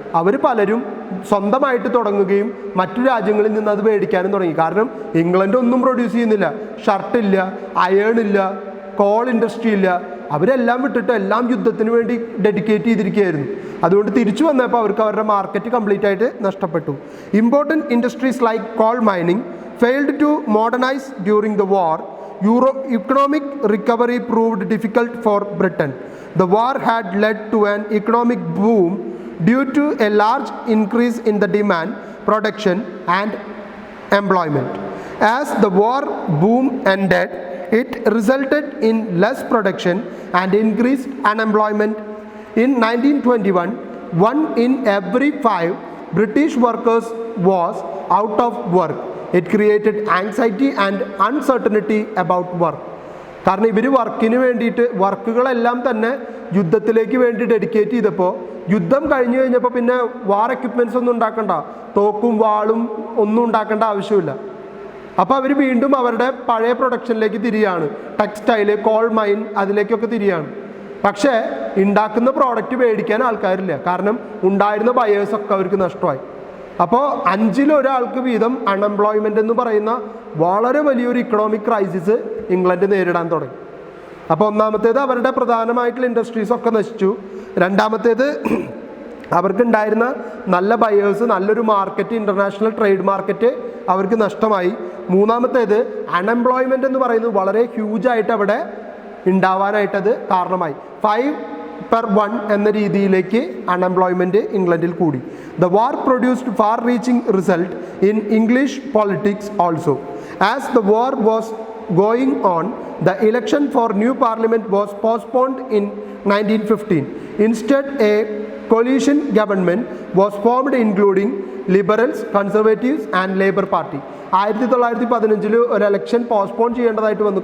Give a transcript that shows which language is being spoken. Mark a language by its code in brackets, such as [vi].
[ml] അവർ പലരും സ്വന്തമായിട്ട് തുടങ്ങുകയും മറ്റു രാജ്യങ്ങളിൽ നിന്ന് അത് മേടിക്കാനും തുടങ്ങി. കാരണം ഇംഗ്ലണ്ട് ഒന്നും പ്രൊഡ്യൂസ് ചെയ്യുന്നില്ല. ഷർട്ടില്ല, അയേണില്ല, കോൾ ഇൻഡസ്ട്രി ഇല്ല, അവരെല്ലാം വിട്ടിട്ട് എല്ലാം യുദ്ധത്തിന് വേണ്ടി ഡെഡിക്കേറ്റ് ചെയ്തിരിക്കുകയായിരുന്നു. അതുകൊണ്ട് തിരിച്ചു വന്നപ്പോൾ അവർക്ക് അവരുടെ മാർക്കറ്റ് കംപ്ലീറ്റ് ആയിട്ട് നഷ്ടപ്പെട്ടു. [en] Important industries like coal mining failed to modernize during the war. Economic recovery proved difficult for Britain. The war had led to an economic boom due to a large increase in the demand, production and employment. As the war boom ended, it resulted in less production and increased unemployment. In 1921, 1 in every 5 British workers was out of work. It created anxiety and uncertainty about work. [ml] കാരണം ഇവർ വർക്കിന് വേണ്ടിയിട്ട് വർക്കുകളെല്ലാം തന്നെ യുദ്ധത്തിലേക്ക് വേണ്ടി dedicate ചെയ്തപ്പോൾ യുദ്ധം കഴിഞ്ഞു കഴിഞ്ഞപ്പോൾ പിന്നെ വാർ എക്യുപ്മെൻറ്റ്സ് ഒന്നും ഉണ്ടാക്കണ്ട, തോക്കും വാളും ഒന്നും ഉണ്ടാക്കേണ്ട ആവശ്യമില്ല. അപ്പോൾ അവർ വീണ്ടും അവരുടെ പഴയ പ്രൊഡക്ഷനിലേക്ക് തിരിയാണ്, ടെക്സ്റ്റൈല്, കോൾ മൈൻ, അതിലേക്കൊക്കെ തിരിയാണ്. പക്ഷേ ഉണ്ടാക്കുന്ന പ്രോഡക്റ്റ് മേടിക്കാൻ ആൾക്കാരില്ല, കാരണം ഉണ്ടായിരുന്ന ബയേഴ്സൊക്കെ അവർക്ക് നഷ്ടമായി. അപ്പോൾ 5-ൽ ഒരാൾക്ക് വീതം അൺഎംപ്ലോയ്മെൻ്റ് എന്ന് പറയുന്ന വളരെ വലിയൊരു ഇക്കണോമിക് ക്രൈസിസ് ഇംഗ്ലണ്ട് നേരിടാൻ തുടങ്ങി. അപ്പോൾ ഒന്നാമത്തേത് അവരുടെ പ്രധാനമായിട്ടുള്ള ഇൻഡസ്ട്രീസൊക്കെ നശിച്ചു. രണ്ടാമത്തേത് അവർക്കുണ്ടായിരുന്ന നല്ല ബയേഴ്സ്, നല്ലൊരു മാർക്കറ്റ്, ഇൻ്റർനാഷണൽ ട്രേഡ് മാർക്കറ്റ് അവർക്ക് നഷ്ടമായി. മൂന്നാമത്തേത് അൺഎംപ്ലോയ്മെൻ്റ് എന്ന് പറയുന്നത് വളരെ ഹ്യൂജായിട്ട് അവിടെ ഉണ്ടാവാനായിട്ടത് കാരണമായി. 5/1 എന്ന രീതിയിലേക്ക് അൺഎംപ്ലോയ്മെൻറ്റ് ഇംഗ്ലണ്ടിൽ കൂടി. [en] The war produced far-reaching result in English politics also. As the war was going on, the election for new parliament was postponed in 1915. Instead, a coalition government was formed including liberals, conservatives and Labour Party. [ml] 1915 ഒരു election postpone ചെയ്യേണ്ടതായിട്ട് വന്നു.